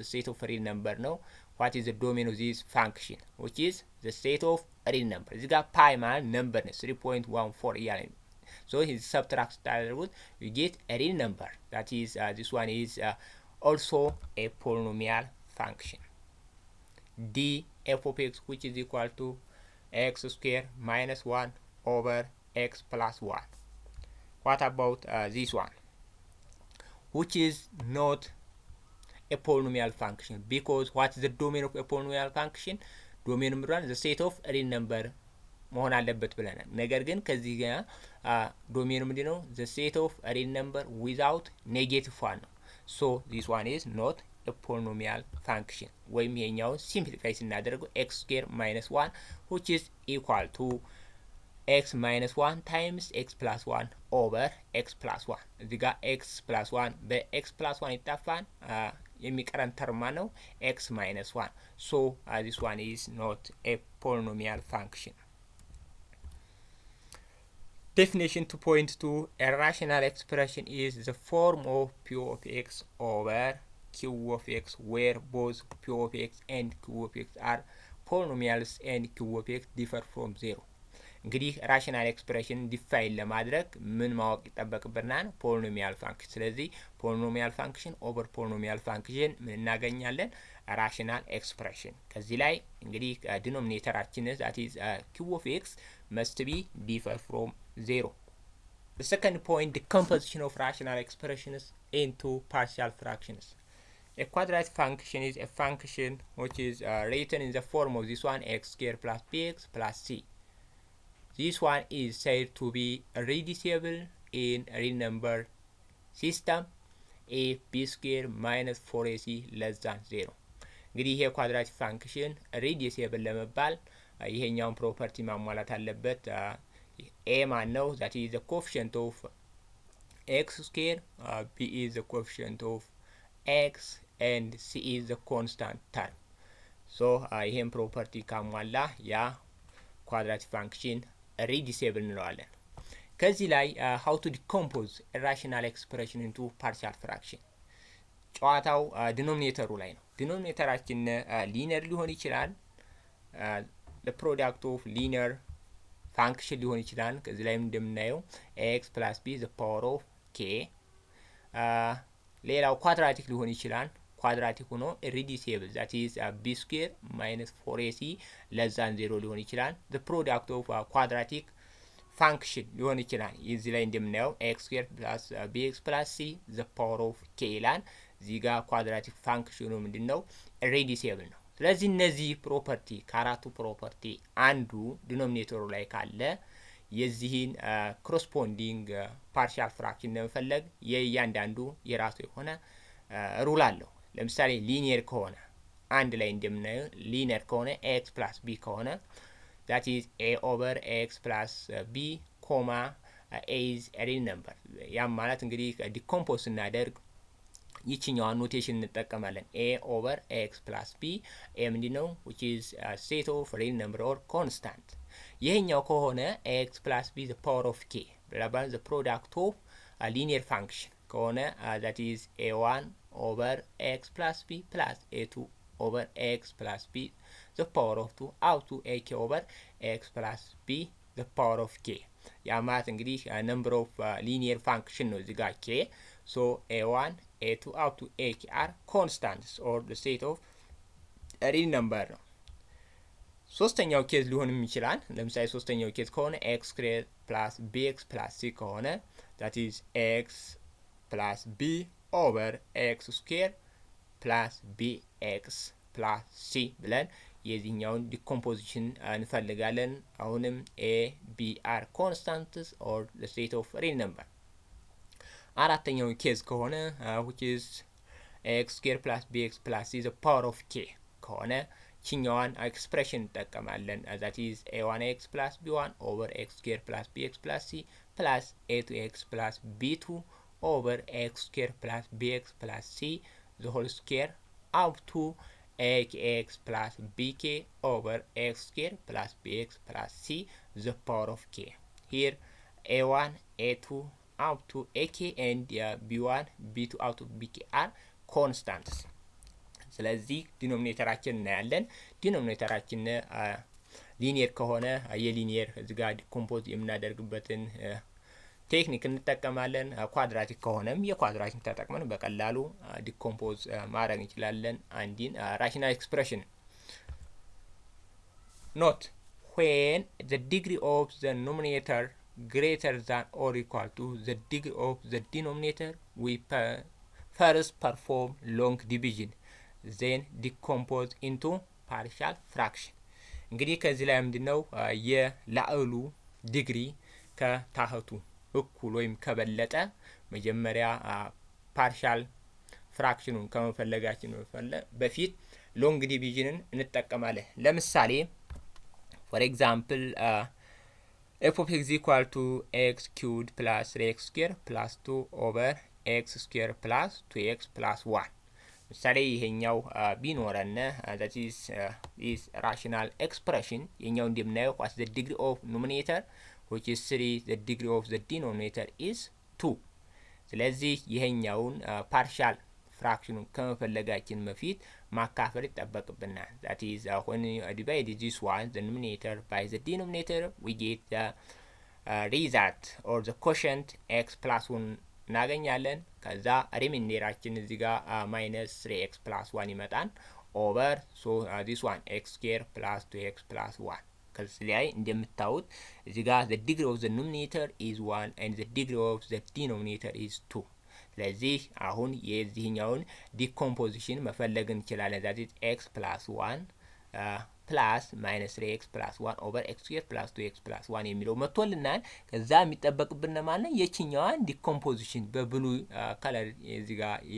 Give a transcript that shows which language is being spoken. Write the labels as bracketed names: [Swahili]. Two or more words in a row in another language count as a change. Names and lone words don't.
[English] set of real number ነው። what is the domain of this function which is the set of real number? [Amharic] እዚህ ጋር ፓይ ማለት ነምበር ነው 3.14 እያለ [English] so his subtract [Amharic] ስታደርጉት [English] you get a real number. that is this one is also a polynomial function. d f of x which is equal to x square minus 1 over x plus 1. what about this one which is not a polynomial function because what is the domain of a polynomial function? [Amharic] domain ምራን [English] the set of real number [Amharic] መሆን አለበት ብለናል። ነገር ግን ከዚህ ጋር ዶሜኑ ምንድነው? [English] the set of real number without negative 1 ነው። so this one is not a polynomial function. [Amharic] ወይም ይሄኛው ሲምፕሊፋይ ስናደርገው [English] x square minus 1 which is equal to x minus 1 times x plus 1 over x plus 1. [Amharic] እዚህ ጋር [English] x plus 1 [Amharic] በ [English] x plus 1 [Amharic] ይጣፋል የሚቀረን ተርማ ነው [English] x minus 1. so this one is not a polynomial function. definition 2.2 a rational expression is the form of p of x over q of x where both p of x and q of x are polynomials and q of x differ from 0. [Amharic] እንግዲህ [English] rational expression define [Amharic] ለማድረግ ምን ማወቅ ይጠበቅብናል? [English] polynomial function። ስለዚህ polynomial function over polynomial function [Amharic] ምን እናገኛለን? [English] rational expression። [Amharic] ከዚህ ላይ እንግዲህ ዲኖሚኔተራችን [English] that is q of x must be differ from 0. The second point, the decomposition of rational expressions into partial fractions. A quadratic function is a function which is written in the form of this one, x squared plus bx plus c. This one is said to be reducible in real number system if b squared minus 4ac less than 0. [Amharic] እንግዲህ ይሄ [English] quadratic function reducible [Amharic] ለመባል ይሄኛውን ፕሮፐርቲ ማሟላት አለበት። a ማን ነው? [English] that is the coefficient of x squared, b is the coefficient of x and c is the constant term. so [Amharic] ይሄን ፕሮፐርቲ ካሟላ ያ [English] quadratic function reducible [Amharic] እንለዋለን። ከዚህ ላይ [English] how to decompose a rational expression into partial fraction. [Amharic] ጨዋታው ዲኖሚኔተሩ ላይ ነው። ዲኖሚኔተራችን ሊኒየር ሊሆን ይችላል፣ [English] the product of linear function [Amharic] ሊሆን ይችላል። ከዚህ ላይ እንደምናየው [English] x plus b the power of k። [Amharic] ሌላው ኳድራቲክ ሊሆን ይችላል። ኳድራቲክ ሆኖ [English] irreducible that is b square minus 4ac less than 0 [Amharic] ሊሆን ይችላል። [English] the product of quadratic function [Amharic] ሊሆን ይችላል። እዚህ ላይ እንደምናየው [English] x square plus bx plus c the power of k [Amharic] ይላል። እዚህ ጋር [English] quadratic function [Amharic] ምንድነው? irreducible ነው። ስለዚህ እነዚህ ፕሮፐርቲ ከአራቱ ፕሮፐርቲ አንዱ ዲኖሚኔተሩ ላይ ካለ የዚህን [English] corresponding partial fraction [Amharic] ለመፈለግ የእያንዳንዱ የራሱ የሆነ ሩል አለው። ለምሳሌ ሊኒየር ከሆነ አንድ ላይ እንደምናየው ሊኒየር ከሆነ [English] x plus b [Amharic] ከሆነ [English] that is a over x plus b comma a is a real number። [Amharic] ያም ማለት እንግዲህ ዲኮምፖዝ ስናደርግ ይችኛዋን ኖቴሽን እንጠቀማለን። [English] a over x plus b [Amharic] a ምንድነው? [English] which is a set of real number or constant። [Amharic] ይሄኛው ከሆነ [English] x plus b the power of k ብለባል the product of a linear function ከሆነ that is a1 over x plus b plus a2 over x plus b the power of 2 out to ak over x plus b the power of k። [Amharic] ያ ማለት እንግዲህ [English] number of linear function [Amharic] ነው እዚህ ጋር [English] k so a1 a2 up to ak are constants or the set of a real number ነው። [Amharic] ሶስተኛው ኬዝ ሊሆንም ይችላል። ለምሳሌ ሶስተኛው ኬዝ ከሆነ [English] x squared plus bx plus c ከሆነ that is x plus b over x squared plus bx plus c [Amharic] ብለን የዚህኛውን ዲኮምፖዚሽን እንፈልጋለን። አሁንም [English] a b are constants or the set of real number። [Amharic] አራተኛው ኬዝ ከሆነ [English] which is x squared plus bx plus c the power of k [Amharic] ከሆነ ችኛዋን ኤክስፕሬሽን እንጠቀማለን። [English] that is a1x plus b1 over x squared plus bx plus c plus a2x plus b2 over x squared plus bx plus c the whole square up to akx plus bk over x squared plus bx plus c the power of k. Here a1 a2 up to ak and b1 b2 out to bk are constants. [Amharic] ስለዚህ ዲኖሚኔተራችን እናያለን። ዲኖሚኔተራችን ሊኒየር ከሆነ የሊኒየር እዚህ ጋር ዲኮምፖዝ የምናደርግበትን ቴክኒክ እንጠቀማለን። ኳድራቲክ ከሆነም የኳድራቲክ ተጠቅመን በቀላሉ ዲኮምፖዝ ማድረግ እንችላለን አንዲን [English] rational expression። ኖት when the degree of the numerator greater than or equal to the degree of the denominator we first perform long division then decompose into partial fraction። [Amharic] እንግዲህ ከዚህ ላይ ምንድነው የላዕሉ ዲግሪ ከታህቱ እኩል ወይም ከበለጠ መጀመሪያ [English] partial fraction [Amharic] ከመፈለጋችን በፊት [English] long division [Amharic] እንጠቀማለን። ለምሳሌ [English] for example f of x equal to x cubed plus 3x squared plus 2 over x squared plus 2x plus 1 [Amharic] ምሳሌ ይሄኛው ቢኖረን [English] that is this rational expression [Amharic] የኛው እንደምናየው [English] what the degree of numerator which is 3 the degree of the denominator is 2። [Amharic] ስለዚህ ይሄኛውን [English] partial ፍራክሽኑን [Amharic] ከመፈለጋችን በፊት ማካፈል ይጠበቅብናል። [English] that is when you divide this one the numerator by the denominator we get the result or the quotient x plus 1 [Amharic] እናገኛለን። ከዛ ሪማይንደራችን እዚህ [English] ጋር minus 3x plus 1 ይመጣል over so this one x square plus 2x plus 1 [Amharic] ከዚህ ላይ እንደምታዩት እዚህ ጋር [English] the degree of the numerator is 1 and the degree of the denominator is 2 [Amharic] ስለዚህ አሁን የዚህኛውን ዲኮምፖዚሽን መፈለግ እንችላለን። [English] that is x plus 1 plus minus 3x plus 1 over x square plus 2x plus 1 [Amharic] የሚለው መጥቶልናል። ከዛ የሚጠበቅብን ማለት ነው የቺኛዋን ዲኮምፖዚሽን በብሉ ከለር እዚህ ጋር